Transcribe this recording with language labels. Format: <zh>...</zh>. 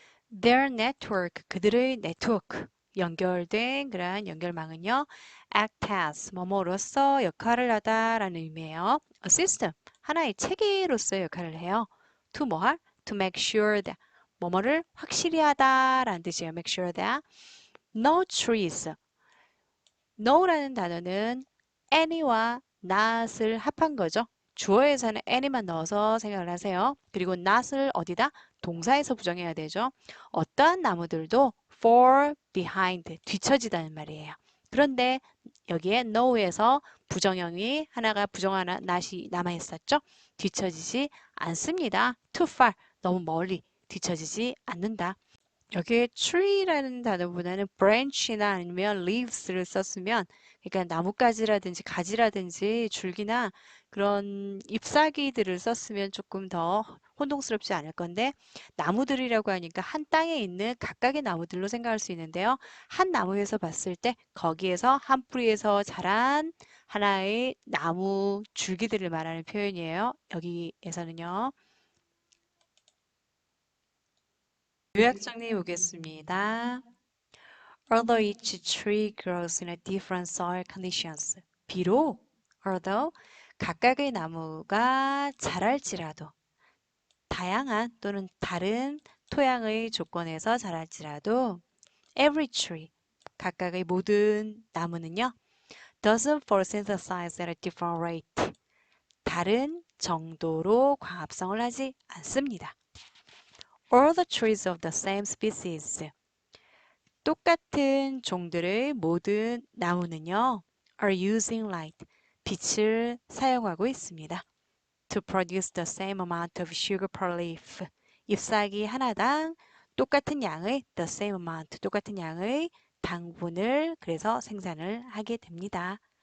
<en>Their network,</en> <ko>그들의 네트워크, 연결된 그러한 연결망은요,</ko> <en>act as,</en> <ko>뭐뭐로서 역할을 하다라는 의미예요.</ko> <en>A system,</en> <ko>하나의 체계로서의 역할을 해요.</ko> <en>To</en> <ko>뭐할?</ko> <en>To make sure that,</en> <ko>뭐뭐를 확실히 하다라는 뜻이에요.</ko> <en>Make sure that no trees,</en> <ko>no라는 단어는 any와 not을 합한 거죠. 주어에서는 any만 넣어서 생각을 하세요. 그리고 not을 어디다? 동사에서 부정해야 되죠. 어떠한 나무들도</ko> <en>fall behind,</en> <ko>뒤처지다는 말이에요. 그런데 여기에 no에서 부정형이 하나가 부정 하나, not이 남아있었죠. 뒤처지지 않습니다.</ko> <en>too far,</en> <ko>너무 멀리 뒤처지지 않는다. 여기에 tree라는 단어보다는 branch나 아니면 leaves를 썼으면 그러니까 나뭇가지라든지 가지라든지 줄기나 그런 잎사귀들을 썼으면 조금 더 혼동스럽지 않을 건데 나무들이라고 하니까 한 땅에 있는 각각의 나무들로 생각할 수 있는데요. 한 나무에서 봤을 때 거기에서 한 뿌리에서 자란 하나의 나무 줄기들을 말하는 표현이에요. 여기에서는요. 요약 정리해 보겠습니다.</ko> <en>Although each tree grows in a different soil conditions.</en> <ko>비록, although, 각각의 나무가 자랄지라도, 다양한 또는 다른 토양의 조건에서 자랄지라도,</ko> <en>every tree,</en> <ko>각각의 모든 나무는요,</ko> <en>doesn't photosynthesize at a different rate.</en> <ko>다른 정도로 광합성을 하지 않습니다.</ko> <en>All the trees of the same species.</en> <ko>똑같은 종들의 모든 나무는요,</ko> <en>are using light,</en> <ko>빛을 사용하고 있습니다.</ko> <en>To produce the same amount of sugar per leaf.</en> <ko>잎사귀 하나당 똑같은 양의</ko> <en>the same amount,</en> <ko>똑같은 양의 당분을 그래서 생산을 하게 됩니다.</ko>